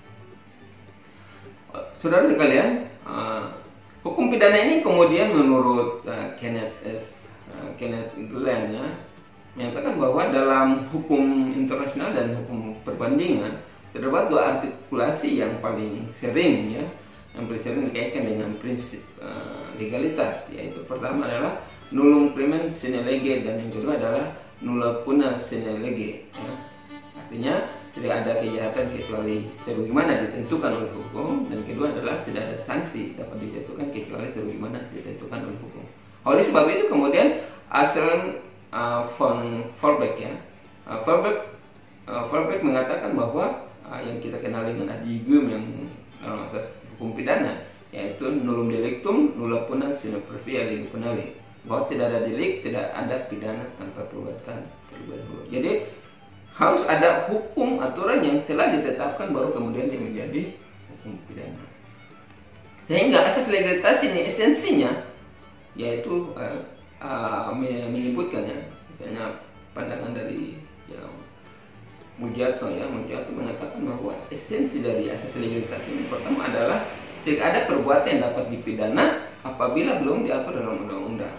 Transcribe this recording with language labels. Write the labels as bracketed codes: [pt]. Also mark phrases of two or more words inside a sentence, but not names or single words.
[id] Saudara sekalian, hukum pidana ini kemudian menurut Kenneth Glenn ya, menyatakan bahwa dalam hukum internasional dan hukum perbandingan terdapat dua artikulasi yang paling sering ya, yang paling sering dikaitkan dengan prinsip legalitas, yaitu pertama adalah [la] nullum crimen sine lege [id] dan yang kedua adalah [la] nulla puna sine lege [id] ya. Artinya tidak ada kejahatan kecuali sebagaimana ditentukan oleh hukum, dan kedua adalah tidak ada sanksi dapat dijatuhkan kecuali sebagaimana ditentukan oleh hukum. Oleh sebab itu kemudian Anselm von Furbeck ya, Furbeck mengatakan bahwa yang kita kenal dengan [la] ad libitum [id] yang asas hukum pidana, yaitu [la] nullum delictum nulla puna sine previa lege penale, [id] bahwa tidak ada delik, tidak ada pidana tanpa perbuatan terlebih dahulu. Jadi harus ada hukum aturan yang telah ditetapkan baru kemudian dia menjadi hukum pidana. Sehingga asas legalitas ini esensinya yaitu menyebutkan ya, misalnya pandangan dari ya, Mujato mengatakan bahwa esensi dari asas legalitas ini pertama adalah tidak ada perbuatan yang dapat dipidana apabila belum diatur dalam undang-undang.